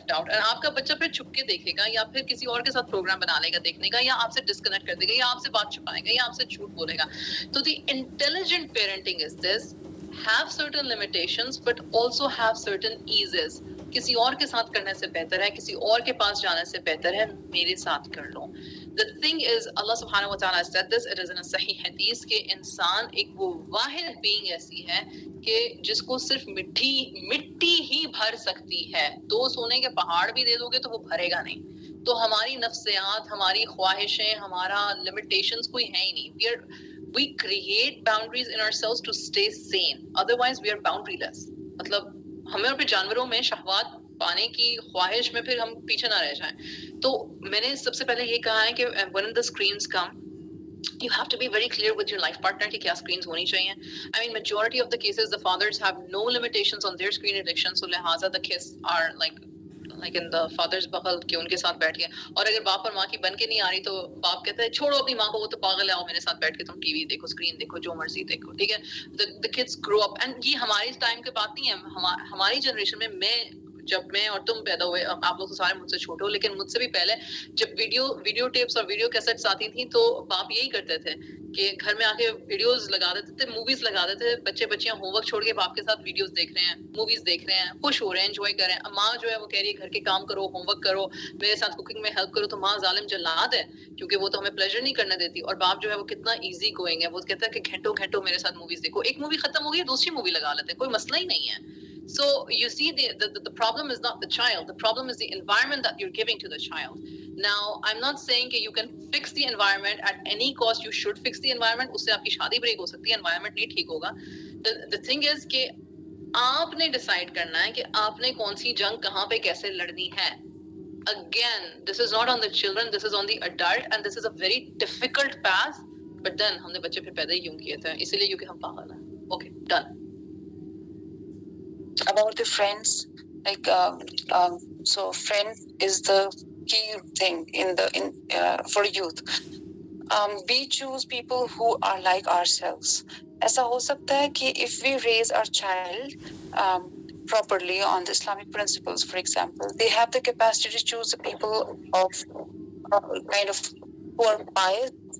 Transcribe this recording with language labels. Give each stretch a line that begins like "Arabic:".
Urdu: اور آپ کا بچہ پھر چھپ کے دیکھے گا, یا پھر کسی اور کے ساتھ پروگرام بنا لے گا دیکھنے کا, یا آپ سے ڈسکنیکٹ کر دے گا, یا آپ سے بات چھپائے گا, یا آپ سے جھوٹ بولے گا.
English: تو the intelligent parenting is this: have certain limitations but also have certain eases.
Urdu: کسی اور کے ساتھ کرنے سے بہتر ہے, کسی اور کے پاس جانے سے بہتر ہے میرے ساتھ کر لو.
English: The thing is, Allah subhanahu wa ta'ala said this, it is in a sahih hadith,
Urdu: کہ انسان ایک وہ واحد being ایسی ہے کہ جس کو صرف مٹی ہی بھر سکتی ہے. 2 سونے کے پہاڑ بھی دے دو گے تو وہ بھرے گا نہیں. تو ہماری نفسیات, ہماری خواہشیں, ہمارا limitations کوئی ہے ہی نہیں.
English: We create boundaries in ourselves to stay sane. Otherwise, we are boundaryless.
Urdu: مطلب ہمیں اور پھر جانوروں میں شہوات پانے کی خواہش میں پھر ہم پیچھے نہ رہ جائیں. تو میں نے سب سے پہلے یہ کہا ہے کہ
English: when the screens come, you have to be very clear with your life partner
Urdu: کہ کیا screens ہونی چاہیے.
English: I mean, majority of the cases, the fathers have no limitations on their screen addiction, so لہٰذا the kids are like in the father's
Urdu: بغل کہ ان کے ساتھ بیٹھ کے. اور اگر باپ اور ماں کی بن کے نہیں آ رہی تو باپ کہتا ہے چھوڑو اپنی ماں کو, وہ تو پاگل ہے, آؤ میرے ساتھ بیٹھ کے تم ٹی وی دیکھو, اسکرین دیکھو, جو مرضی دیکھو, ٹھیک ہے.
English: the kids grow up, and
Urdu: یہ ہماری ٹائم کی بات نہیں ہے. ہماری جنریشن میں جب میں اور تم پیدا ہوئے, آپ لوگ تو سارے مجھ سے چھوٹے ہو, لیکن مجھ سے بھی پہلے جب ویڈیو ٹیپس اور ویڈیو کیسٹس آتی تھیں تو باپ یہی کرتے تھے کہ گھر میں آ کے ویڈیوز لگا دیتے تھے, موویز لگا دیتے تھے. بچیاں ہوم ورک چھوڑ کے باپ کے ساتھ ویڈیوز دیکھ رہے ہیں, موویز دیکھ رہے ہیں, خوش ہو رہے ہیں, انجوائے کر رہے ہیں. ماں جو ہے وہ کہہ رہی ہے گھر کے کام کرو, ہوم ورک کرو, میرے ساتھ کوکنگ میں ہیلپ کرو. تو ماں ظالم جلاد ہے کیونکہ وہ تو ہمیں پلیزر نہیں کرنے دیتی. اور باپ جو ہے وہ کتنا ایزی گوئنگ ہے, وہ کہتا ہے کہ گھنٹوں میرے ساتھ موویز دیکھو. ایک مووی ختم ہو گئی, دوسری مووی لگا لیتے ہیں, کوئی مسئلہ ہی نہیں ہے.
English: So you see, the problem is not the child. The problem is the environment that you're giving to the child. Now, I'm not saying that you can fix the environment at any cost. You should fix the environment.
Urdu: اس سے آپ کی شادی break ہو سکتی ہے, environment نہیں ٹھیک ہوگا.
English: The thing is
Urdu: کہ آپ نے ڈیسائیڈ کرنا ہے کہ آپ نے کون سی جنگ کہاں پہ کیسے لڑنی ہے.
English: Again, this is not on the children, this is on the adult, and this is a very difficult path. But then
Urdu: ہم نے بچے پھر پیدا ہی کیوں کیے تھے؟ اسی لیے کیونکہ ہم پاگل ہیں.
English: Okay, done. About the friends, like so friends is the key thing for youth. We choose people who are like ourselves.
Urdu: ایسا ہو سکتا ہے کہ
English: if we raise our child properly on the Islamic principles, for example, they have the capacity to choose the people of kind of who are pious.